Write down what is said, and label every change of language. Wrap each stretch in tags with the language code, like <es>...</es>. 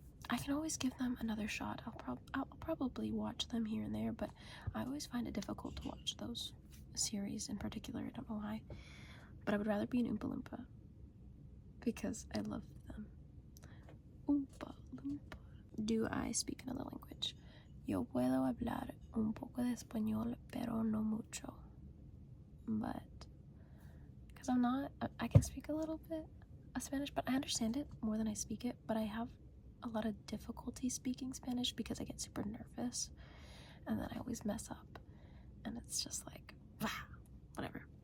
<en>I can always give them another shot. I'll probably watch them here and there, but I always find it difficult to watch those series in particular. I don't know why, but I would rather be an Oompa Loompa because I love them. Oompa Loompa. Do I speak another language?</en> <es>Yo puedo hablar un poco de español, pero no mucho.</es> <en>But because I can speak a little bit of Spanish, but I understand it more than I speak it. But I have a lot of difficulty speaking Spanish because I get super nervous and then I always mess up, and it's just like, whatever.</en>